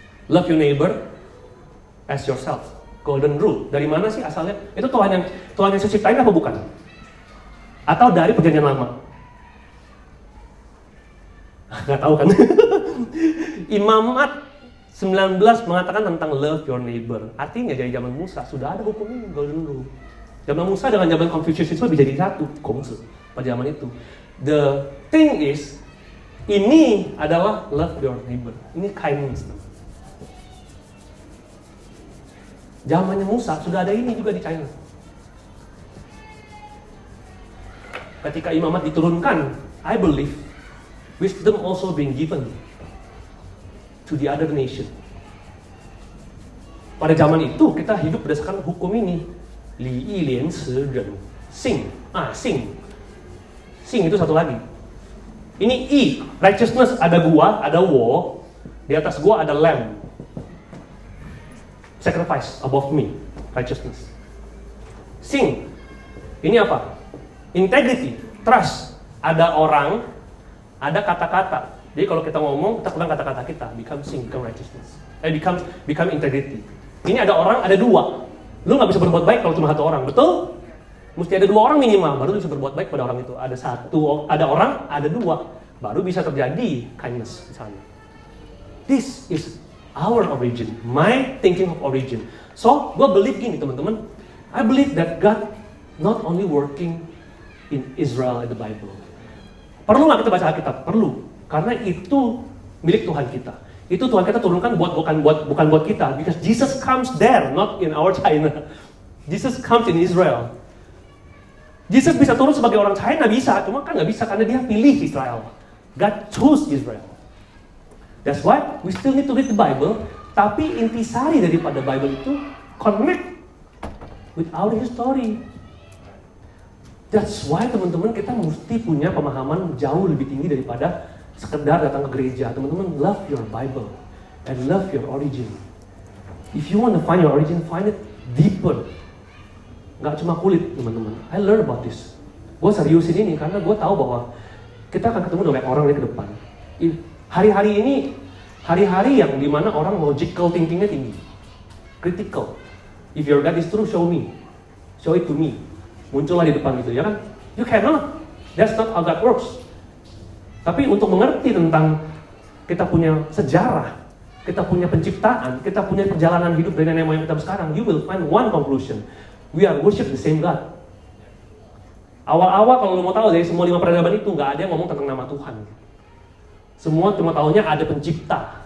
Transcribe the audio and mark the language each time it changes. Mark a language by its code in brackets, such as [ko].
[en] Love your neighbor as yourself. [id] Golden rule. Dari mana sih asalnya? Itu Tuhan Yesus ciptain apa bukan? Atau dari perjanjian lama? Nggak tahu kan? Imamat 19 mengatakan tentang [en] love your neighbor. [id] Artinya dari zaman Musa sudah ada hukum ini, golden rule. Zaman Musa dengan zaman Confucianisme bisa jadi satu, Kongsi pada zaman itu. [en] The thing is, [id] ini adalah [en] love your neighbor. Ini kindness. [id] Zamannya Musa sudah ada ini juga di China. Ketika imamat diturunkan, [en] I believe wisdom also being given to the other nation. [id] Pada zaman itu kita hidup berdasarkan hukum ini. [zh] Li yi lian ci ren xing. Xing [id] itu satu lagi. Ini [en] I, righteousness, [id] ada gua, ada wo. Di atas gua ada lamb. [en] Sacrifice above me, righteousness. Xing, [id] ini apa? [en] Integrity, trust. [id] Ada orang, ada kata-kata. Jadi kalau kita ngomong, kita pegang kata-kata kita, [en] become sing, become righteousness. Become integrity. [id] Ini ada orang, ada 2. Lu nggak bisa berbuat baik kalau cuma 1 orang, betul? Mesti ada 2 orang minimal, baru bisa berbuat baik pada orang itu. Ada orang, ada 2, baru bisa terjadi kindness di sana. [en] This is our origin, my thinking of origin. So, gue believe [id] gini teman-teman, [en] I believe that God not only working in Israel in the Bible. [id] Perlu nggak kita baca Alkitab? Perlu, karena itu milik Tuhan kita. Itu Tuhan kita turunkan bukan buat kita, [en] because Jesus comes there, not in our China. [id] Jesus comes in Israel. Jesus bisa turun sebagai orang China, bisa, cuma kan nggak bisa karena dia pilih Israel. [en] God choose Israel. That's why we still need to read the Bible, [id] tapi intisari daripada [en] Bible itu connect with our history. That's why [id] teman-teman kita mesti punya pemahaman jauh lebih tinggi daripada sekedar datang ke gereja. Teman-teman, [en] love your Bible and love your origin. If you want to find your origin, find it deeper. [id] Nggak cuma kulit, teman-teman. [en] I learn about this. [id] Gue seriusin ini karena gue tahu bahwa kita akan ketemu dengan orang ke depan. Hari-hari ini, hari-hari yang dimana orang logical thinkingnya tinggi. Critical. [en] If your God is true, show me. Show it to me. [id] Muncullah di depan gitu, ya kan? [en] You cannot. That's not how God works. [id] Tapi untuk mengerti tentang kita punya sejarah, kita punya penciptaan, kita punya perjalanan hidup dari nenek moyang kita sekarang, [en] you will find one conclusion. We are worship the same God. [id] Awal-awal kalau lo mau tahu dari semua 5 peradaban itu nggak ada yang ngomong tentang nama Tuhan. Semua cuma tahunya ada pencipta.